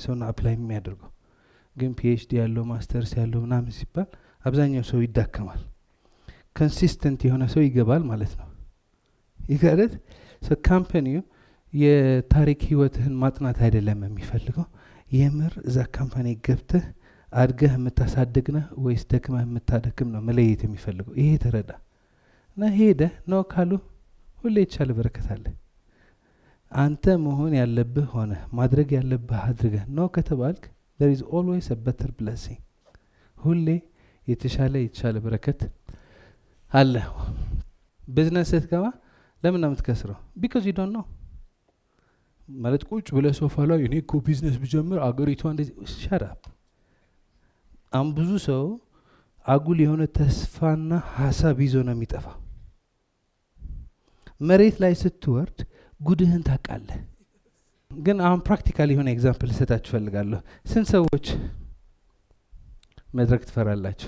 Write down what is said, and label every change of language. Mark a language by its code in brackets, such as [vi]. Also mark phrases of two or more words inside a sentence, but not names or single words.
[am] ሰው ነው አፕላይ የሚያደርገው። ግን ፒኤችዲ ያለው ማስተርስ ያለው ምናምን ሲባል አብዛኛው ሰው ይዳከማል። ኮንሲስተንት የሆነ ሰው ይገባል ማለት ነው። ይገርት ካምፓኒው የታሪክ ህይወትህን ማጥናት አይደለም የሚፈልገው። የምር እዛ ካምፓኒ ገብተህ አድገህ የምታሳድግ ነህ ወይስ ደክመህ የምታደክም ነው መለየት የሚፈልገው። ይሄ ተረዳ እና ሄደህ ነው ካሉ ሁሌ የተሻለ በረከት አለ። አንተ መሆን ያለብህ ሆነ ማድረግ ያለብህ አድርገህ ነው ከተባልክ [en] there is always a better blessing። [am] ሁሌ የተሻለ በረከት አለ። ቢዝነስ ስትገባ ለምን ነው የምትከስረው? [en] because you don't know። [am] ማለት ቁጭ ብለህ ሶፋ ላይ እኔ እኮ ቢዝነስ ብጀምር አገሪቷ እንደዚህ [en] shut up። [am] አሁን ብዙ ሰው አጉል የሆነ ተስፋና ሀሳብ ይዞ ነው የሚጠፋ። መሬት ላይ ስትወርድ ጉድህን ታውቃለህ። ግን አሁን ፕራክቲካሊ የሆነ ኤግዛምፕል ልሰጣችሁ እፈልጋለሁ። ስንት ሰዎች መድረክ ትፈራላችሁ?